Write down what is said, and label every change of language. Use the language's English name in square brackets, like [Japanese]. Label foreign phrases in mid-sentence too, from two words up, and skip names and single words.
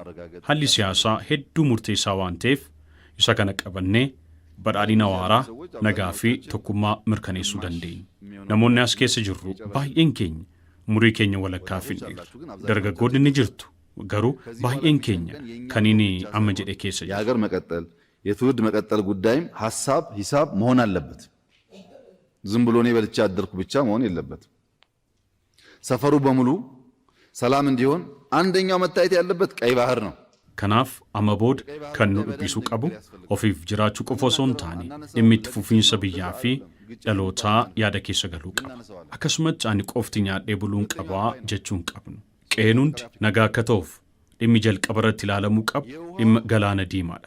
[Oromo] Haalli siyaasaa hedduu murteessaa waan ta'eef isa kana qabannee badhaadhina waaraa nagaa fi tokkummaa mirkaneessuu dandeenya. Namoonni as keessa jirru baay'een keenya umurii keenya walakkaa fidheera. Dargaggoonni ni jirtu garuu baay'een keenya kan inni amma jedhe keessa jiru. [Amharic] የሀገር መቀጠል የትውልድ መቀጠል ጉዳይም ሐሳብ ሂሳብ መሆን አለበት። ዝም ብሎ እኔ በልቻ አደርኩ ብቻ መሆን የለበትም። ሰፈሩ በሙሉ ሰላም እንዲሆን አንደኛው መታየት ያለበት ቀይ ባህር ነው። [Oromo] Kanaaf amma booda kan nu dhiphisuu qabu ofiif jiraachuu qofa osoo hin taane dhimmi itti fufiinsa biyyaa fi dhalootaa yaada keessa galuu qaba. Akkasumas ani qofti nyaadhee buluun qabaa jechuun qabnu. Qe'een hundi nagaa akka ta'uuf dhimmi jalqaba irratti ilaalamuu qabu dhimma galaana diimaadha.